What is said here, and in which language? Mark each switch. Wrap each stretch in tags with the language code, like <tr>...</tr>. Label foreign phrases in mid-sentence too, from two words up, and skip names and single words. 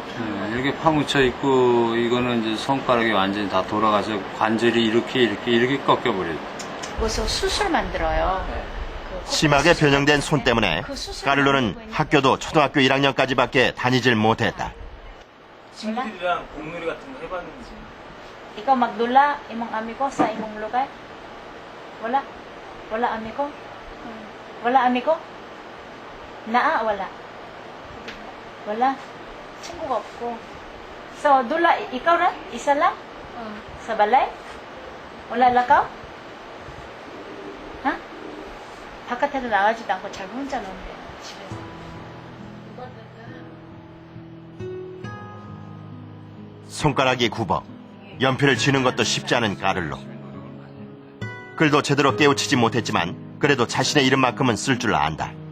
<ko>이렇게 파묻혀 있고 이거는 이제 손가락이 완전히 다 돌아가서 관절이 이렇게 꺾여버려요. 그래서 수술 만들어요. 심하게 변형된 손 때문에 까를로는 학교도 초등학교 1학년까지밖에 다니질 못했다. 친구들이랑 공놀이 같은 거 해봤는지.</ko> <ceb>Ikaw magdula imong amigo sa imong lugar? Wala? Wala amigo? Wala amigo? Naa wala? Wala?</ceb> <ko>친구가 없고.</ko> <ceb>So dula ikaw na? Isa lang? Sa balay? Wala lakaw? Ha?</ceb> <ko>바깥에도 나가지도 않고 자기 혼자 논대요 집에서. 손가락이 굽어 연필을 쥐는 것도 쉽지 않은 까를로. 글도 제대로 깨우치지 못했지만 그래도 자신의 이름만큼은 쓸 줄 안다.</ko>